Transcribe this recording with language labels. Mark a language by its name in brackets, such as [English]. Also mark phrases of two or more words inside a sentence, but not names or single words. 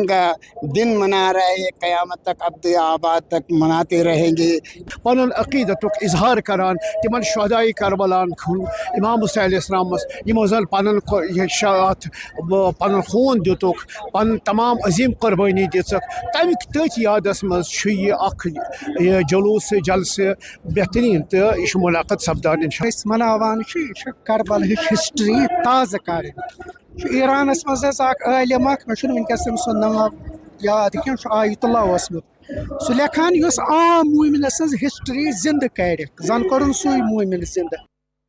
[Hindi] का दिन मना रहे हैं, क़यामत तक अब्द आबाद तक मनाते रहेंगे। [Kashmiri] पन अक़ीदतुक इजहार करान तिमन शुहदाए करबलान इमाम हुसैन अलैहिस्सलाम यमो जन पन शात पन खून दितुक, पन तमाम अजीम कुर्बानी दिसक, तमिक तथ यादस मज ये जुलूस जलसे बेहतरीन तो यह मुलाकात सपदान मनावान करबल हिस्ट्री ताज़ा कर। ईरानस मज आलिम वनकस सो नाव याद कह आयतुल्लाह सह लेखान आम मोमिनस हिस्ट्री जिंद कर जन कर सू मोमिन जिंद।